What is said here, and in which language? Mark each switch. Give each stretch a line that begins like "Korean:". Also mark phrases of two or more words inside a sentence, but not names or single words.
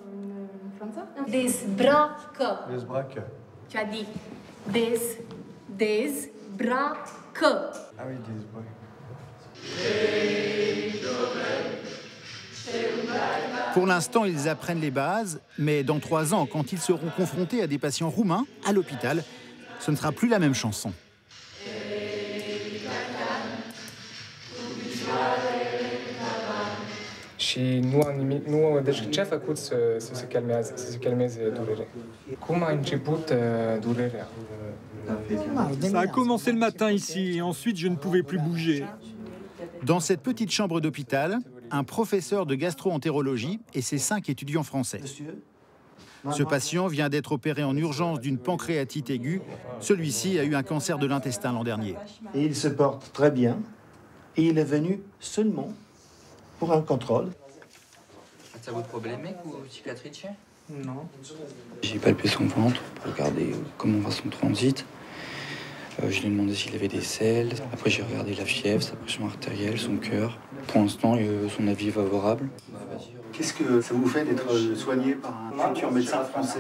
French: Dezbracă. Tu as dit dezbracă. Ah oui, dezbracă. Pour l'instant, ils apprennent les bases, mais dans 3 ans, quand ils seront confrontés à des patients roumains à l'hôpital, ce ne sera plus la même chanson.
Romanian: Și deci ce a făcut să se calmeze durerea? Cum a început durerea?
French: Ça a commencé le matin ici, et ensuite je ne pouvais plus bouger. Dans cette petite chambre d'hôpital, un professeur de gastro-entérologie et ses 5 étudiants français. Ce patient vient d'être opéré en urgence d'une pancréatite aiguë. Celui-ci a eu un cancer de l'intestin l'an dernier. Et il se porte très bien. Et il est venu seulement pour un contrôle.
Romanian: Ați avut probleme cu cicatrice?
French: Non. J'ai palpé son ventre pour regarder comment va son transit. Je lui ai demandé s'il avait des selles. Après, j'ai regardé la fièvre, sa pression artérielle, son cœur. Pour l'instant, son avis est favorable. Qu'est-ce que ça vous fait d'être soigné par un futur médecin français?